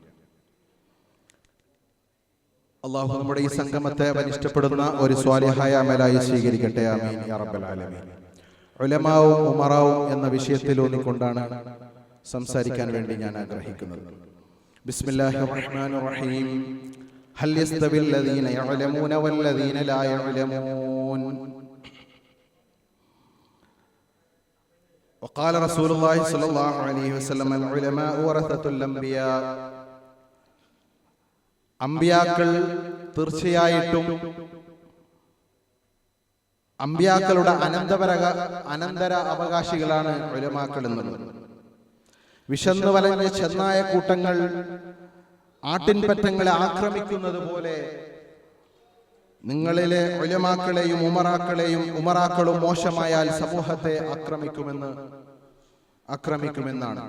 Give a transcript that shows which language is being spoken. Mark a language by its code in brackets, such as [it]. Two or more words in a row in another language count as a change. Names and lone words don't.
[ml] അള്ളാഹു നമ്മുടെ ഈ സംഗമത്തെ ഇഷ്ടപ്പെടുന്ന ഒരു സ്വാലിഹായ അമലായി സ്വീകരിക്കട്ടെ. [ar] آمين يا رب العالمين. [ml] ഉലമാവും ഉമറാവും എന്ന വിഷയത്തിലൂന്നിക്കൊണ്ടാണ് സംസാരിക്കാൻ വേണ്ടി ഞാൻ ആഗ്രഹിക്കുന്നത്. [ar] بسم الله الرحمن الرحيم. هل يستوي الذين يعلمون والذين لا يعلمون. وقال رسول الله صلى الله عليه وسلم العلماء ورثة الأنبياء. [ml] അമ്പിയാക്കൾ തീർച്ചയായിട്ടും അമ്പിയാക്കളുടെ അനന്തര അവകാശികളാണ് ഉലമാക്കൾ എന്നുള്ളത്. വിശന്നു വലഞ്ഞ ചെന്നായ കൂട്ടങ്ങൾ ആട്ടിൻപറ്റങ്ങളെ ആക്രമിക്കുന്നത് പോലെ നിങ്ങളിലെ ഉലമാക്കളെയും ഉമറാക്കളും മോശമായാൽ സമൂഹത്തെ ആക്രമിക്കുമെന്നാണ്.